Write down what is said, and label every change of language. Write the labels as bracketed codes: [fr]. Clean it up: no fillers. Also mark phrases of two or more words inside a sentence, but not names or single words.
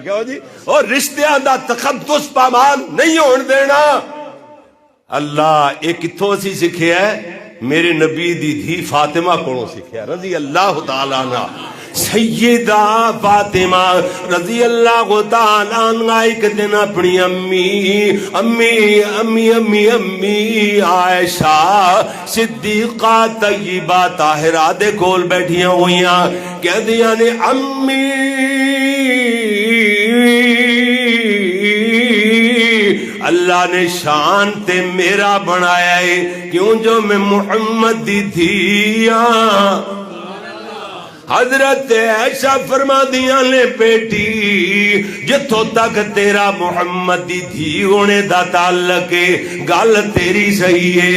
[pa] کیوں جی اور رشتیاں دا تقدس پامان نہیں ہون دینا. اللہ اے کتھوں سی سکھیا ہے میرے نبی دی دھی فاطمہ کولوں سکھیا [ar] رضی اللہ تعالی عنہ. [pa] سیدہ فاطمہ [ar] رضی اللہ تعالیٰ عنہ [pa] ایک دن اپنی امی عائشہ صدیقہ طیبہ طاہرہ دے کول بیٹھیاں ہویاں کہندیاں نے امی اللہ نے شان تے میرا بنایا ہے کیوں جو میں محمد دی تھیاں. حضرت عائشہ فرما دیاں نے بیٹی جتھوں تک تیرا محمد دی تھی ہونے دا تعلق ہے گل تیری صحیح ہے.